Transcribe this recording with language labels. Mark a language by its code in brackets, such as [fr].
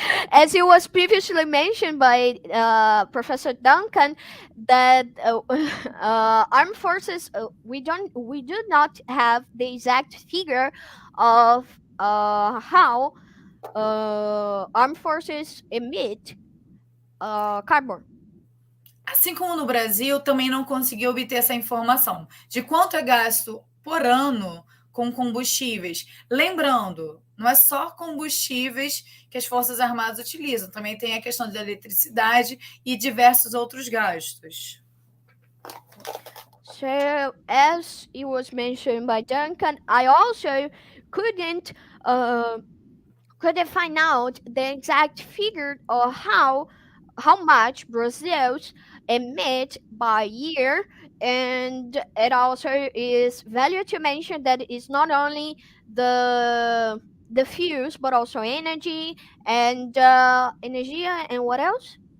[en] As it was previously mentioned by Professor Duncan, that armed forces, we do not have the exact figure of how armed forces emit carbon. [pt] Assim como no Brasil, também não consegui obter essa informação de quanto é gasto por ano com combustíveis. Lembrando, não é só combustíveis que as Forças Armadas utilizam, também tem a questão da eletricidade e diversos outros gastos. [en] So, as it was mentioned by Duncan, I also couldn't find out the exact figure of how much Brazil's emit by year, and it also is value to mention that it's not only the fuels but also energy and [pt] energia [en] and what else?